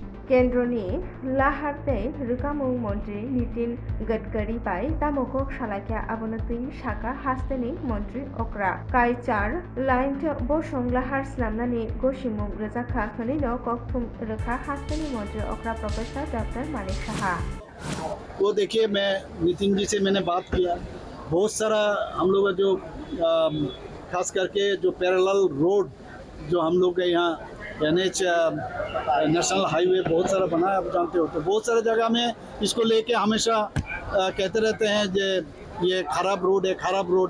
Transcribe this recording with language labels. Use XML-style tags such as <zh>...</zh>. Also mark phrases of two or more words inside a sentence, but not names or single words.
<trp>केन्द्रनि लाहारते रोखामुं मन्त्री नितिन गडकरी bai tamokok salakya abonotui saka hasteni मन्त्री okra kai char line bosong lahar slamnani gosimung rojaka khonino kokthum rekha hasteni मन्त्री okra प्रोफेसर डॉक्टर मानिक साहा।</trp> <hi>वो देखिए, मैं नितिन जी से मैंने बात किया, बहुत सारा हम लोग जो खास करके जो</hi> <en>parallel road</en> <hi>जो हम लोग के यहाँ NH</hi> <en>national highway</en> <hi>बहुत सारा बना है, आप जानते हो, तो बहुत सारे जगह में इसको लेके हमेशा कहते रहते हैं कि ये खराब रोड है।</hi>